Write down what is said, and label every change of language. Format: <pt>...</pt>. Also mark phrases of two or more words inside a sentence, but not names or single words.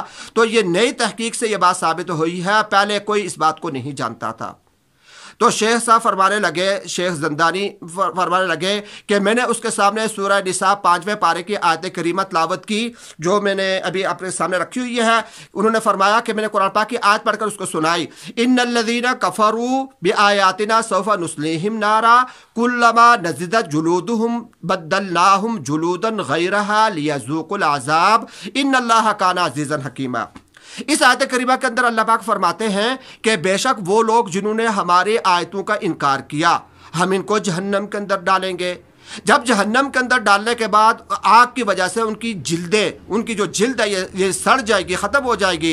<hi>तो ये नई तहकीक से ये बात साबित हुई है, पहले कोई इस बात को नहीं जानता था। तो शेख साहब फरमाने लगे, शेख ज़ंदानी फरमाने लगे कि मैंने उसके सामने सूरह निसा 5वें पारे की आयत करीमा तिलावत की, जो मैंने अभी अपने सामने रखी हुई है। उन्होंने फरमाया कि मैंने कुरान पाक की आयत पढ़कर उसको सुनाई,</hi> <ar>إن الذين كفروا بآياتنا سوف نصليهم نارا كلما نضجت جلودهم بدلناهم جلودا غيرها ليذوقوا العذاب إن الله كان عزيزا حكيما.</ar> <hi>इस आयत करीमा के अंदर अल्लाह पाक फरमाते हैं कि बेशक वो लोग जिन्होंने हमारे आयतों का इनकार किया, हम इनको जहन्नम के अंदर डालेंगे। जब जहन्नम के अंदर डालने के बाद आग की वजह से उनकी जिल्दें, उनकी जो जिल्द है ये सड़ जाएगी, ख़त्म हो जाएगी।</hi>